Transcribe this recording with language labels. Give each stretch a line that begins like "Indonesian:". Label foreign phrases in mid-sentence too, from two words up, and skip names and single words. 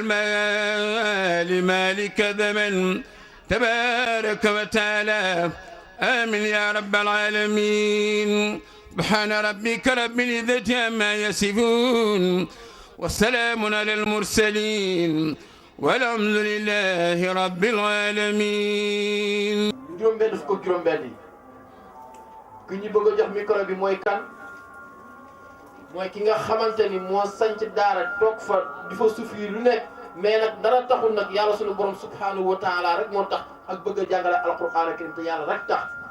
Arabic: والمال مالك ذمن تبارك وتعالى آمين يا رب العالمين سبحان ربك رب العزة عما يصفون والسلام على المرسلين والحمد لله رب العالمين.
Wolof: juróom benn fukk ak juróom benn yi ki ñu bëgg a jox micro bi mooy kan mooy ki nga xamante ni moo sanc daara toog fa di fa souffrir lu nekk mais nag dara taxul nag yàlla sunu borom
Arabic: سبحانه وتعالى
Wolof: rek moo tax ak bëgg a jàngale alquran ak te yàlla rek tax